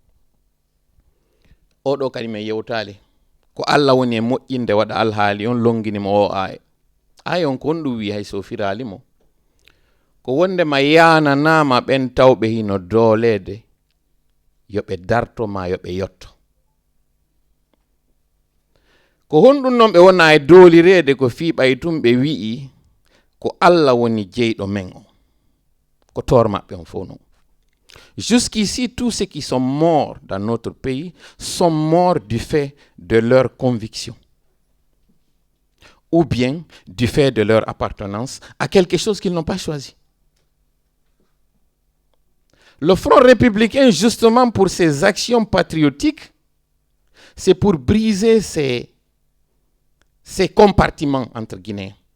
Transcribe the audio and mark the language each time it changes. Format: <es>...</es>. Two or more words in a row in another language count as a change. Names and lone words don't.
<ff>oɗo kadi men yewtali ko Allah woni e moƴƴinde waɗa alhaali on longinimo o aya on ko honɗum wi hay so firalimo ko wondema yananama ɓen tawɓe hino doolede yoɓe dartoma yoɓe yotto ko honɗum noon ɓe wona e doolirede ko fiiɓay tum ɓe wi'i ko Allah woni jeyɗo men o ko tor maɓɓe on fof non.</ff> <fr>Jusqu'ici, tous ceux qui sont morts dans notre pays sont morts du fait de leur conviction ou bien du fait de leur appartenance à quelque chose qu'ils n'ont pas choisi. Le Front républicain, justement pour ses actions patriotiques, c'est pour briser ces compartiments entre Guinéens.</fr>